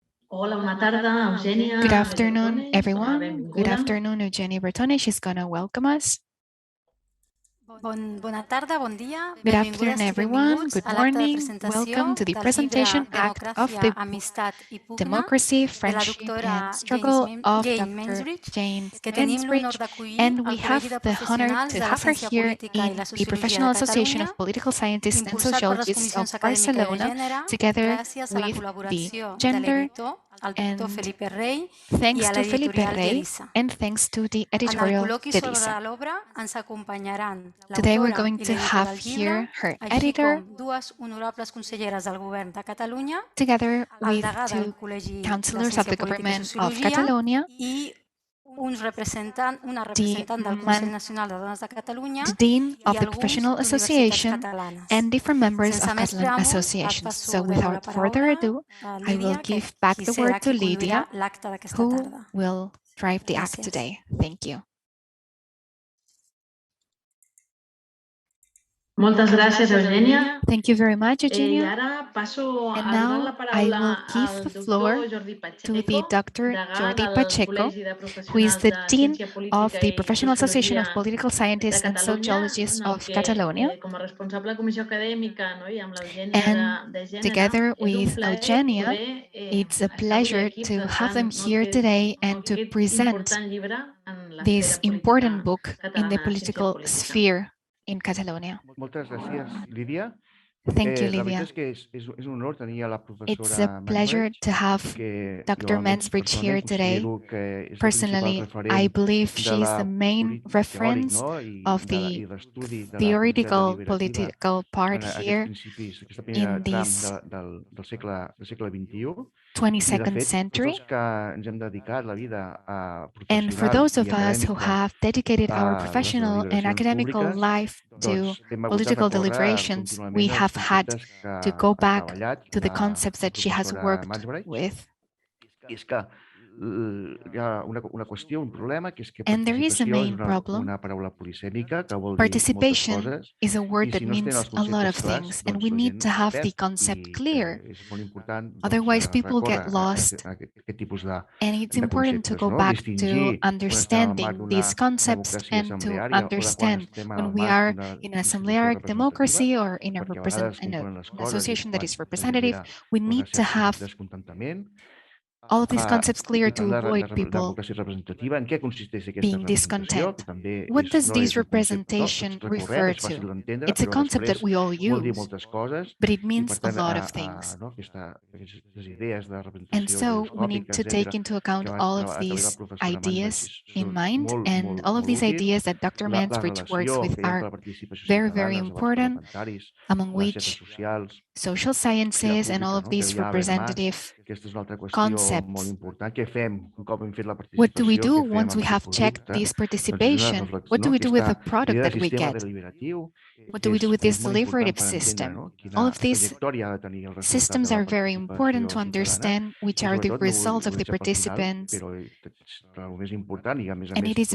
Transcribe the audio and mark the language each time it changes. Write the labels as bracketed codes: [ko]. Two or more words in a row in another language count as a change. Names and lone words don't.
[ca] Hola, bona tarda, Eugènia. [en] Good afternoon, Bertone, everyone. Good [ca] benvinguda. [en] afternoon, Eugenia Bertone. She's going to welcome us. [ca] Bona tarda, bon dia. [en] Good afternoon, everyone. Good morning. Welcome to the presentation act of the Amistad y Pugna Democracy, [ca] de la [en] Friendship, [ca] doctora [en] and Struggle of Jane Dr. Mansbridge, Jane [ca] que tenim l'honor [en] Mansbridge. [ca] d'acollir [en] And we [ca] al [en] have [ca] Col·legi de [en] the honor [ca] Professionals [en] to [ca] de la [en] have her [ca] Ciencia [en] here [ca] Política i [en] in [ca] la [en] the [ca] Sociologia [en] Professional [ca] de [en] Association [ca] Catalunya, [en] of Political Scientists and [ca] impulsat per les [en] Sociologists of [ca] comissions acadèmiques de [en] Barcelona, [ca] gènere, [en] together [ca] gràcies a la [en] with the [ca] col·laboració de [en] gender [ca] l'editor, el doctor [en] and [ca] Felipe Rey, i [en] thanks [ca] a [en] to Felipe [ca] l'editorial Rey Gedisa. [en] and thanks to the [ca] En el [en] editorial [ca] col·loqui sobre [en] Gedisa. [ca] l'obra ens acompanyaran [en] Today we're [ca] l'autora [en] going [ca] i [en] to [ca] l'editor [en] have [ca] del llibre, [en] here her [ca] així [en] editor, [ca] com dues honorables conselleres del govern de Catalunya, [en] together [ca] el [en] with [ca] degà del [en] two [ca] Col·legi de [en] councillors of [ca] Ciència [en] the [ca] Política i [en] government of [ca] Sociologia [en] Catalonia, [ca] i una [en] the, [ca] representant del Consell Nacional de Dones de Catalunya [en] the Dean [ca] i [en] of the [ca] alguns [en] Professional [ca] d'universitats [en] Association, [ca] catalanes. [en] and different members [ca] Sense [en] of [ca] més [en] Catalan [ca] preàmbul, [en] associations. So [ca] passo de nou la [en] without further [ca] paraula [en] ado, [ca] a [en] I will [ca] Lídia, que [en] give back [ca] qui [en] the [ca] serà [en] word to [ca] qui conduirà [en] Lydia, [ca] l'acte d'aquesta [en] who [ca] tarda. [en] will drive the act [ca] Gràcies. [en] today. Thank you. [ca] Moltes gràcies, Eugènia. [en] Thank you very much, [ca] I [en] Eugenia. [ca] ara passo [en] And [ca] a donar [en] now [ca] la [en] I [ca] paraula [en] will give [ca] al [en] the [ca] doctor [en] floor [ca] Jordi [en] to the [ca] Pacheco, [en] Dr. [ca] degà [en] Jordi [ca] del [en] Pacheco, [ca] Col·legi de [en] who is [ca] Professionals [en] the [ca] de [en] Dean [ca] Ciència [en] of [ca] Política [en] the [ca] i [en] Professional Association of [ca] Sociologia [en] Political [ca] de [en] Scientists and [ca] Catalunya, [en] Sociologists [ca] en el [en] of [ca] que, [en] Catalonia. [ca] com a responsable de comissió acadèmica, i amb l'Eugènia [en] And [ca] de gènere, [en] together [ca] és un [en] with [ca] plaer [en] Eugenia, [ca] poder [en] it's a [ca] estar avui [en] pleasure [ca] aquí [en] to have [ca] presentant [en] them here today and to [ca] aquest [en] present [ca] important llibre en [en] this [ca] l'esfera [en] important [ca] política [en] book in the [ca] catalana, Ciència [en] political [ca] Política. [en] sphere in Catalonia. [ca] Moltes gràcies, Lídia. [en] Thank you, [ca] La [en] Lydia. [ca] veritat és que és un honor tenir a la [en] It's [ca] professora [en] a pleasure [ca] Mansbridge, [en] to have [ca] que [en] Dr. [ca] jo [en] Mansbridge here [ca] personalment [en] today. [ca] considero que és la principal [en] Personally, I [ca] referent [en] believe [ca] de [en] she's [ca] la [en] the main [ca] teòric, [en] reference [ca] no? [en] of [ca] I [en] the [ca] l'estudi de la política [en] theoretical [ca] deliberativa [en] political part [ca] en aquests [en] here [ca] principis, aquesta [en] in [ca] primera tram [en] this [ca] del segle XXI. I, de [en] 22nd [ca] fet, tots [en] century. [ca] els que ens hem dedicat la vida [en] And for [ca] professional [en] those [ca] i [en] of us who [ca] acadèmica [en] have dedicated our [ca] a les [en] professional and [ca] deliberacions [en] academical [ca] públiques, [en] life to [ca] doncs hem hagut de [en] political [ca] recórrer [en] deliberations, we [ca] contínuament als [en] have had [ca] conceptes que [en] to go [ca] ha [en] back [ca] treballat [en] to the [ca] la [en] concepts that she has [ca] professora [en] worked [ca] Mansbridge. [en] with. [ca] I és que hi ha una qüestió, un problema, que és que [en] And there is a [ca] participació és [en] main problem. [ca] una paraula polisèmica que vol dir moltes [en] Participation [ca] coses, [en] is a [ca] i [en] word that [ca] si no es tenen [en] means [ca] els [en] a lot [ca] conceptes [en] of [ca] clars, [en] things, and [ca] doncs [en] we [ca] la [en] need [ca] gent [en] to [ca] es [en] have the [ca] perd, [en] concept [ca] i [en] clear. [ca] és molt important [en] Otherwise, people [ca] recórrer [en] get lost. [ca] a aquest tipus [en] And it's [ca] de [en] important to [ca] conceptes, [en] go [ca] no? [en] back to [ca] Distingir quan estem al marc [en] understanding [ca] d'una [en] these concepts [ca] democràcia [en] and to [ca] assembleària o de quan [en] understand [ca] estem [en] when [ca] al [en] we [ca] marc [en] are [ca] d'una [en] in an [ca] institució [en] assemblearic [ca] representativa, [en] democracy or in a [ca] perquè a vegades [en] in [ca] confonen les [en] an [ca] coses i és [en] association that [ca] quan [en] is [ca] es [en] representative. [ca] genera [en] We need to [ca] cert [en] have [ca] descontentament. [en] all of these concepts clear [ca] I [en] to [ca] la [en] avoid people [ca] democràcia representativa, en què consisteix aquesta [en] being [ca] representació? [en] discontent. [ca] Que també [en] What does [ca] no [en] this [ca] és un concepte [en] representation [ca] recurrent, [en] refer [ca] és fàcil [en] to? [ca] d'entendre, [en] It's a [ca] però [en] concept that [ca] després [en] we all [ca] vol dir [en] use, [ca] moltes coses, [en] but it [ca] i per [en] means a [ca] tant [en] lot of things. [ca] aquestes idees de [en] And [ca] representació [en] so we need [ca] gyroscòpica, [en] to take [ca] etcètera, [en] into account [ca] que [en] all [ca] ha [en] of [ca] treballat la [en] these [ca] professora [en] ideas [ca] Mansbridge [en] in [ca] són [en] mind, and all of [ca] molt [en] these [ca] útils. [en] ideas that Dr. [ca] La [en] Mansbridge works [ca] relació [en] with [ca] que hi ha [en] are [ca] entre la participació [en] very, [ca] ciutadana, [en] very [ca] els debats [en] important, [ca] parlamentaris, [en] among [ca] les ciències [en] which [ca] socials [en] social [ca] i la [en] sciences and all [ca] pública, [en] of [ca] no? Que [en] these [ca] hi ha Además, [en] representative [ca] aquesta és una altra qüestió molt [en] concepts. [ca] important. Què fem un cop hem fet la [en] What do we [ca] participació? [en] do [ca] Què fem [en] once we [ca] amb aquest [en] have checked [ca] producte? [en] this [ca] Doncs és una [en] participation? [ca] reflexió, [en] What do [ca] no? [en] we do with the [ca] Aquesta [en] product [ca] idea de [en] that we [ca] sistema [en] get? [ca] deliberatiu, [en] What do we do with [ca] que [en] this [ca] és molt important [en] deliberative [ca] per entendre, [en] system? [ca] no? [en] All [ca] Quina [en] of these [ca] trajectòria ha de tenir el resultat [en] systems [ca] de [en] are [ca] la [en] very important to [ca] participació ciutadana, [en] understand which [ca] i [en] are the [ca] sobretot no [en] results of [ca] ho [en] the [ca] deixa pel final, [en] participants. [ca] però el més important, i a més, [en] And it is